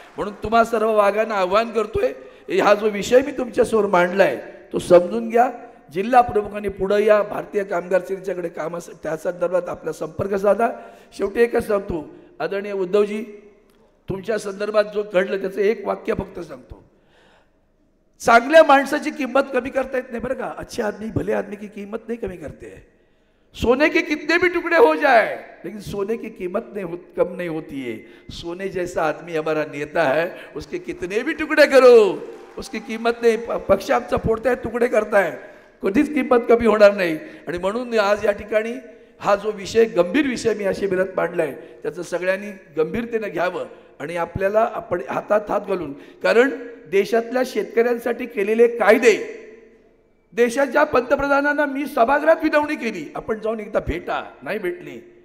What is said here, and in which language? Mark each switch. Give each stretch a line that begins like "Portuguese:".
Marathi: म्हणून तुम्हा सर्व वाघांना आव्हान करतोय, हा जो विषय मी तुमच्यासमोर मांडलाय तो समजून घ्या. जिल्हा प्रमुखांनी पुढे या, भारतीय कामगार सेनेच्याकडे कामास त्या संदर्भात आपला संपर्क साधा. शेवटी एकच सांगतो, आदरणीय उद्धवजी, तुमच्या संदर्भात जो घडलं त्याचं एक वाक्य फक्त सांगतो, चांगल्या माणसाची किंमत कमी करता येत नाही बरं का.
Hindi: अच्छे आदमी, भले आदमी की कीमत नहीं कमी करते हैं. सोने के कितने भी टुकड़े हो जाए लेकिन सोने की कीमत कम नहीं होती है. सोने जैसा आदमी हमारा नेता है, उसके कितने भी टुकड़े करो उसकी
Marathi: किंमत नाही. पक्ष आमचा फोडताय, तुकडे करताय, कधीच किंमत कमी होणार नाही. आणि म्हणून आज या ठिकाणी हा जो विषय, गंभीर विषय मी या शिबिरात मांडलाय, त्याचं सगळ्यांनी गंभीरतेने घ्यावं. आणि आपल्याला आपण हातात हात घालून, कारण देशातल्या शेतकऱ्यांसाठी केलेले कायदे, देशाच्या पंतप्रधानांना मी सभागृहात विनवणी केली, आपण जाऊन एकदा भेटा, नाही भेटले.